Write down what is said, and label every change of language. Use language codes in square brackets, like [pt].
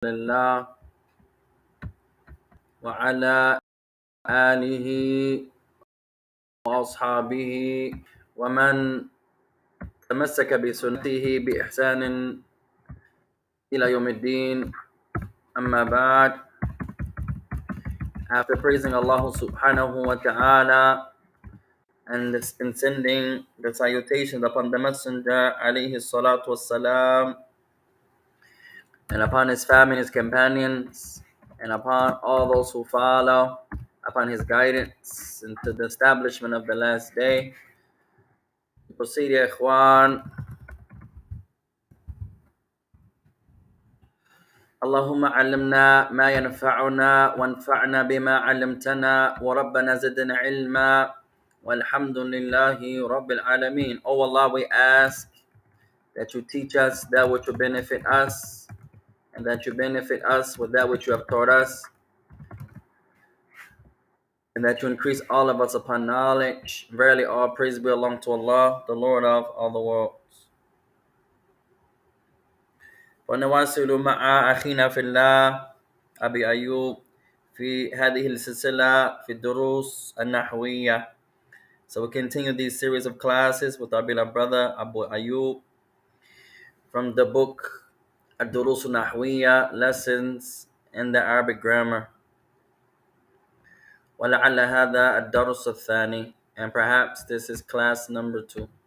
[ar] الله وعلى آله وأصحابه ومن تمسك بسنته بإحسان إلى يوم الدين. أما بعد, [en] after praising Allah subhanahu wa ta'ala and sending the salutations upon the Messenger alayhi salatu wassalam, and upon his family, his companions, and upon all those who follow upon his guidance into the establishment of the last day. Proceed, ya ikhwan. [ar] اللهم علمنا ما ينفعنا وانفعنا بما علمتنا وربنا زدنا علما والحمد لله رب العالمين. [en] Oh Allah, we ask that you teach us that which will benefit us and that you benefit us with that which you have taught us, and that you increase all of us upon knowledge. Verily all praise belong to Allah, the Lord of all the worlds. [ar] ونواصل مع أخينا في الله أبي أيوب في هذه السلسلة في الدروس النحوية. [en] So we continue these series of classes with our beloved brother Abu Ayub from the book الدروس النحوية, Lessons in the Arabic Grammar. [ar] ولعل هذا الدرس الثاني, [en] and perhaps this is class number 2.